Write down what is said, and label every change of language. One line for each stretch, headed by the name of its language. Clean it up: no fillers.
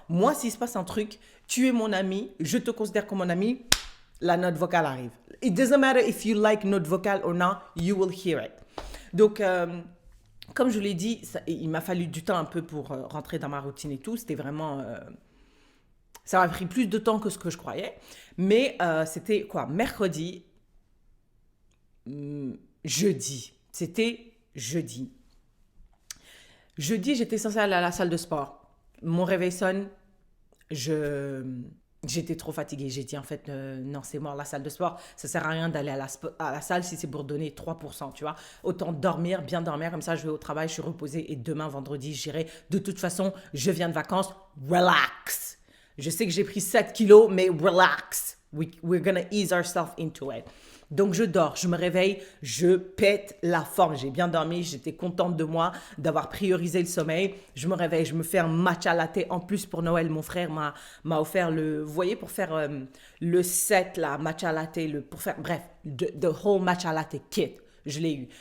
French: Moi, s'il se passe un truc, tu es mon ami, je te considère comme mon ami, la note vocale arrive.
English: It doesn't matter if you like
French: note vocale
English: or not, you will hear it.
French: Donc, comme je vous l'ai dit, il m'a fallu du temps un peu pour rentrer dans ma routine et tout. C'était vraiment... ça m'a pris plus de temps que ce que je croyais. Mais c'était quoi? Mercredi, jeudi. C'était jeudi. Jeudi, j'étais censée aller à la salle de sport. Mon réveil sonne. J'étais trop fatiguée. J'ai dit en fait, non, c'est mort, la salle de sport. Ça sert à rien d'aller à la salle si c'est pour donner 3%, tu vois. Autant dormir, bien dormir, comme ça je vais au travail, je suis reposée et demain, vendredi, j'irai. De toute façon, je viens de vacances, relax. Je sais que j'ai pris 7 kilos, mais relax.
English: We're gonna ease ourselves into it.
French: Donc je dors, je me réveille, je pète la forme. J'ai bien dormi, j'étais contente de moi, d'avoir priorisé le sommeil. Je me réveille, je me fais un matcha latte. En plus, pour Noël, mon frère m'a offert vous voyez, pour faire le set, la matcha latte, pour faire, bref,
English: the whole matcha latte kit.
French: Je l'ai eu.